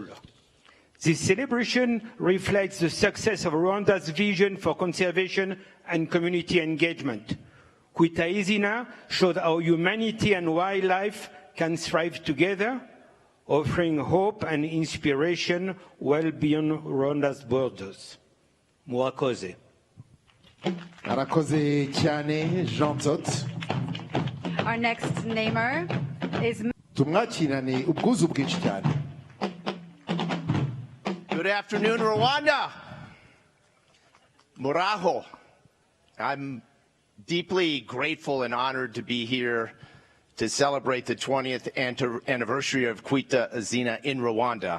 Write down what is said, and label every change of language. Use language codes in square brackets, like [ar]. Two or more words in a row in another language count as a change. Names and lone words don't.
[en] This celebration reflects the success of Rwanda's vision for conservation and community engagement. Kwita Izina showed how humanity and wildlife can thrive together, offering hope and inspiration well beyond Rwanda's borders. [rw] Murakoze. Arakoze cyane, Jean Tot. [en] Our next namer is... [rw] Tumwakirane ubwuzu bwinshi cyane. [en] Good afternoon, Rwanda. [rw] Muraho. [en] I'm deeply grateful and honored to be here to celebrate the 20th anniversary of Kwita Izina in Rwanda.